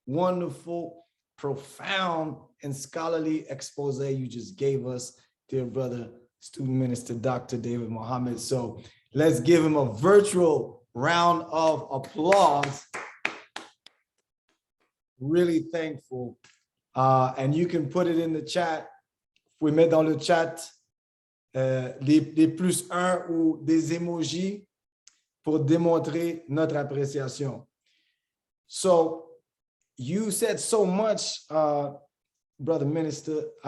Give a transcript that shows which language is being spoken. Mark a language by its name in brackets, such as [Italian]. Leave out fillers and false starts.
[English] wonderful, profound, and scholarly expose you just gave us, dear brother, student minister, Dr. David Muhammad. So let's give him a virtual round of applause. Really thankful. And you can put it in the chat. [French] Vous pouvez mettre dans le chat des plus un ou des emojis pour démontrer notre appréciation. [English] So you said so much, brother minister.